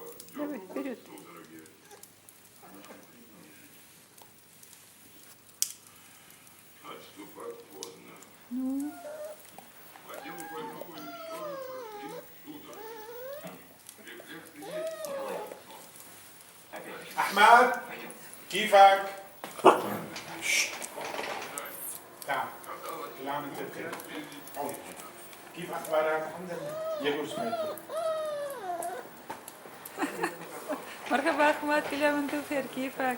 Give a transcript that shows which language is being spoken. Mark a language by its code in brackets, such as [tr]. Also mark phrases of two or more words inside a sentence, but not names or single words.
[ru] давай, дернуло вперед. судороги. Отступать поздно. Ну, По телу больного еще прошли судороги. Рефлексы есть. [ar] أحمد كيفك؟ تعال كل عام وانت بخير عود. كيف أخبارك؟ الحمد لله يا سميتو مرحبا أحمد، كل عام وأنت بخير، كيفك؟